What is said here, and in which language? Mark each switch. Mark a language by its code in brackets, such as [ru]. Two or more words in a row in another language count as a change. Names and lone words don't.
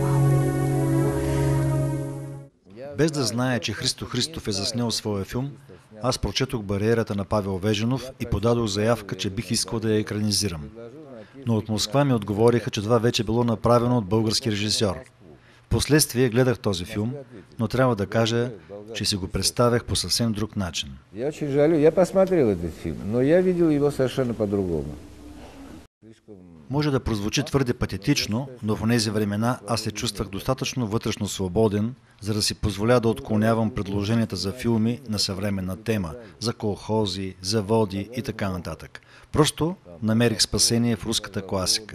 [bg] Без да знае, че Христо Христов е заснел своя филм, аз прочетох «Бариерата» на Павел Вежинов и подадох заявка, че бих искал да я екранизирам. Но от Москва ми отговориха, че това вече било направено от български режисьор. Впоследствие гледах този филм, но трябва да кажа, че си го представях по съвсем друг начин. [ru] Я очень жалею, я посмотрел этот фильм, но я видел его совершенно по-другому. [bg] Може да прозвучи твърде патетично, но в тези времена аз се чувствах достатъчно вътрешно свободен, за да си позволя да отклонявам предложенията за филми на съвременна тема, за колхози, заводи и така нататък. Просто намерих спасение в руската класика.